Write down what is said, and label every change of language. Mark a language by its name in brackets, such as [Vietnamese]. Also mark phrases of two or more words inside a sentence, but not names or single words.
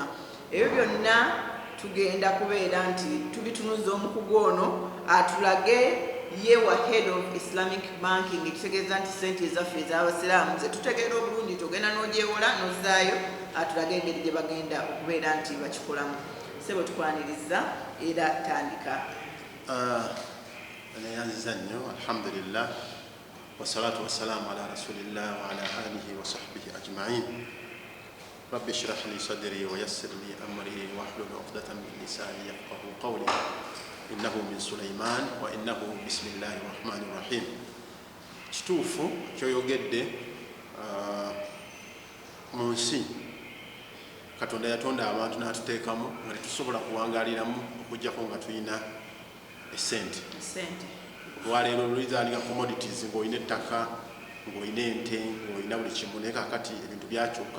[Ganda] Ebyo byonna tugenda kubeera nti tubitunuza omukugu ono atulage ye wa [English] head of Islamic Banking, [Ganda] ekitegeeza nti ssente ezaffe ez'abasiraamu ze tutegeera obulungi togenda n'ogyewola n'ozzaayo, atulage engeri gye bagenda okubeera nti bakikolamu. Sebo tukwaniriza era tandika. Nayanziza nnyo [Arabic] الحمد لله والصلاة والسلام على رسول الله وعلى آله وصحبه أجمعين. رب اشرح لي صدري ويسر لي أمري واحلل عقدة من لساني يفقهوا قولي. إنه من سليمان وإنه بسم الله الرحمن الرحيم. [Ganda] Kituufu kyoyogedde mu nsi Katonda yatonda abantu n'atuteekamu nga tetusobola kuwangaaliramu okuggyako nga tulina essente. Olwaleero olizaalika commodities ng'olina ettaka, ng'olina ente, ng'olina buli kimu, naye kaakati ebintu byakyuka.